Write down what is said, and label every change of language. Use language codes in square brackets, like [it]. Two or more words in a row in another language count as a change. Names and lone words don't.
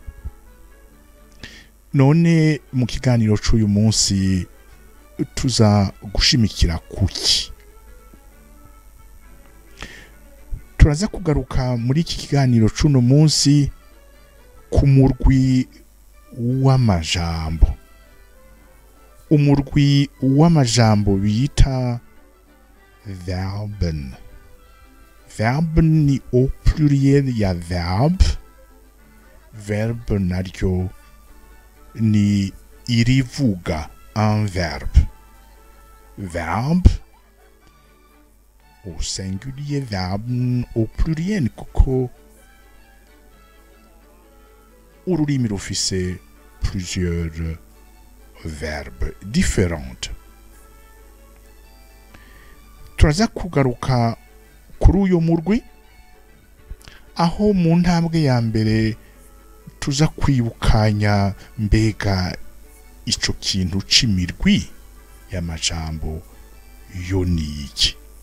[rn] None mu kiganiro c'uyu munsi tuza gushimikira kuki turaza kugaruka muri iki kiganiro c'uno munsi ku murwi w'amajambo umurwi w'amajambo bita verben. [fr] Verben ni au pluriel ya verbe [rn] naryo ni irivuga [fr] un verbe au singulier, verbe au pluriel [rn] kuko ururimi rufise [fr] plusieurs verbes différentes. [rn] Turaza kugaruka kuri uyo murwi aho mu ntambwe ya mbere tuza kwibukanya mbega ico kintu c'imirwi y'amajambo yo niki.